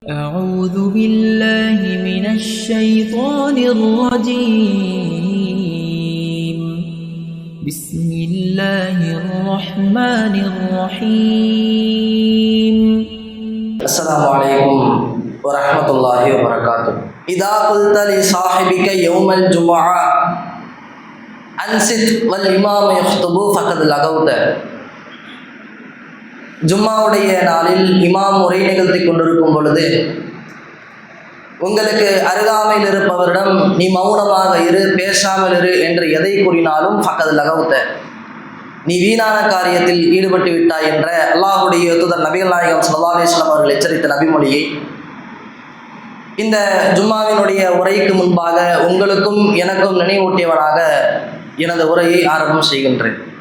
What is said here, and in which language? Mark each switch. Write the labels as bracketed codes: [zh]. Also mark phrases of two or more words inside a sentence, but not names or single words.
[ar] أعوذ بالله من الشيطان الرجيم بسم الله الرحمن الرحيم السلام عليكم ورحمة الله وبركاته. إذا قلت لصاحبك يوم الجمعة أنصت والإمام يخطب فقد لغوت. [ta] ஜும்மாவுடைய நாளில் இமாம் உரை நிகழ்த்தி கொண்டிருக்கும் பொழுது உங்களுக்கு அருகாமையில் இருப்பவரிடம் நீ மௌனமாக இரு, பேசாமல் இரு என்று எதை கூறினாலும் [ar] فقد لغوت, [ta] நீ வீணான காரியத்தில் ஈடுபட்டு விட்டாய் என்ற அல்லாஹ்வுடைய தூதர் நபிகள் நாயகம் [ar] صلى الله عليه وسلم [ta] அவர்கள் எச்சரித்த நபிமொழியை இந்த ஜும்மாவினுடைய உரைக்கு முன்பாக உங்களுக்கும் எனக்கும் நினைவூட்டியவனாக எனது உரையை ஆரம்பம் செய்கின்றேன்.